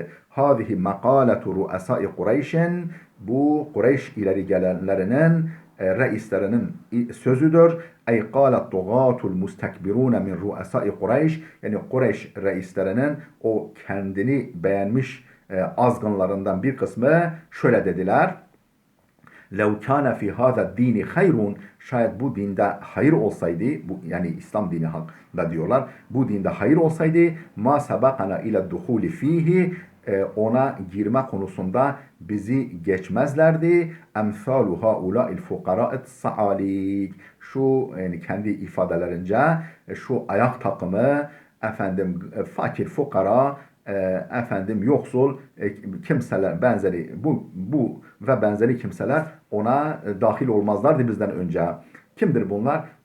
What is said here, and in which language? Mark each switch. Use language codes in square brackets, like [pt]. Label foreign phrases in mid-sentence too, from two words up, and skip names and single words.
[ar] هذه مقالة رؤساء قريش. [tr] Bu Kureyş ileri gelenlerinin reislerinin sözüdür. [ar] أي قالت طغاة المستكبرين من رؤساء قريش. [tr] Yani Kureyş reislerinin o kendini beğenmiş azgınlarından bir kısmı şöyle dediler. [ar] لَوْ كَانَ فِي هَذَا الدِّينِ خَيْرٌ. [tr] Şayet bu dinde hayır olsaydı, bu yani İslam dini hakkında diyorlar, bu dinde hayır olsaydı [ar] مَا سَبَقَنَا اِلَى الدُّخُولِ ف۪يهِ, [tr] ona girme konusunda bizi geçmezlerdi. [ar] اَمْثَالُ هَاُولَٰئِ الْفُقَرَاءِ السَّعَالِيكِ. [tr] Şu yani kendi ifadelerince şu ayak takımı fakir fukara, yoksul kimseler benzeri bu ve benzeri kimseler ona dahil olmazlardı bizden önce. Kimdir bunlar?